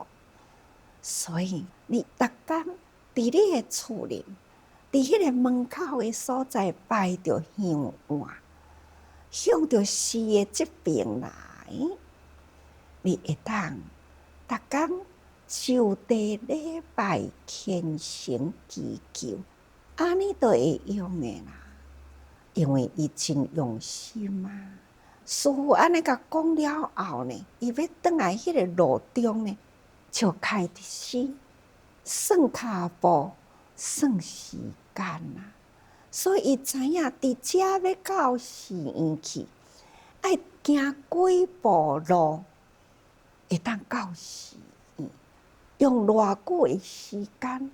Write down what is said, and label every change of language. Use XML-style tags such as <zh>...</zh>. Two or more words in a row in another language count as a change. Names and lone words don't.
<nan>所以你逐天伫你的厝里，伫迄个门口的所在摆着香碗，向着寺的这边来，你会当逐天就地礼拜虔诚祈求，安尼就会用的啦。因为伊真用心师父安尼甲讲了后呢，伊要转来迄个路中呢，就开始算骹步，算时间所以伊知影伫遮要到寺院去，爱行几步路，会当到寺院，用偌久的时间？</nan>